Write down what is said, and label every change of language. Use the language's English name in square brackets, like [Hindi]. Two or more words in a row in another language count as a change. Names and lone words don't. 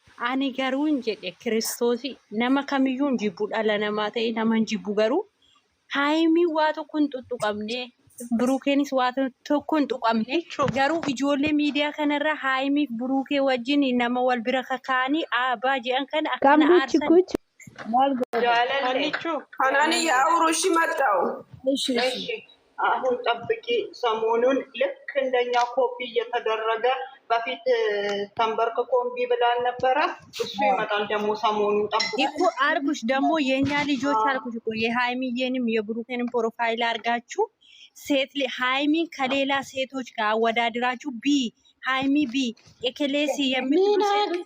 [Oromo] ani garuu jedhe Kiristoosi nama kamiyyuu jibbu dhala namaa ta'e nama jibbu garuu haayimii waa tokko hin tuttuqamne Buruukeenis waa tokko hin tuqamne garuu ijoollee miidiyaa kanarra haayimii Buruukee wajjin nama wal bira kakaanii aabaa jedhan kana akkana aarsan [Amharic] Kanani ያውሩሽ መጣው እሺ አሁን ጠብቂ ሰሞኑን ልክ እንደኛ ኮፒ እየተደረገ በፊት ተንበርክኮ እምቢ ብላል ነበረ እሱ ይመጣል ደግሞ ሰሞኑን ጠብቂ እኮ አርኩሽ ደግሞ የኛ ልጆች አልኩሽ እኮ የሃይሚዬንም የብሩኬንም ፕሮፋይል አርጋችሁ ሴት ሃይሚ ከሌላ ሴቶች ጋር አወዳድራችሁ ቢ ሃይሚ ቢ ኤኬሌሲ የሚሉ ሴቶች